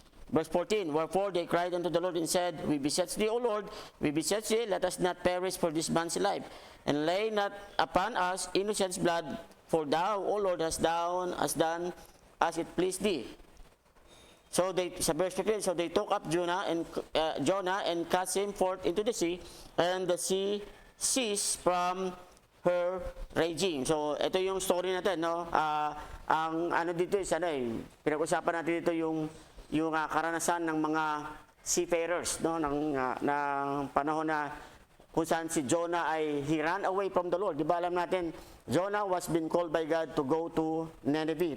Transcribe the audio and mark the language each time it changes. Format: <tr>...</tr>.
<en>Verse 14, wherefore they cried unto the Lord and said, we beseech thee, O Lord, we beseech thee, let us not perish for this man's life, and lay not upon us innocent's blood, for thou, O Lord, hast done as it pleased thee. So they,</en> <tl>sa</tl> <en>verse 15, so they took up Jonah and cast him forth into the sea, and the sea ceased from her raging.</en> <tl>So ito yung story natin, no? Ang ano dito is pinag-usapan natin dito yung karanasan ng mga seafarers, no? ng panahon na kung saan si Jonah ay</tl> <en>he ran away from the Lord.</en> <tl>Di ba alam natin,</tl> <en>Jonah was been called by God to go to Nineveh.</en>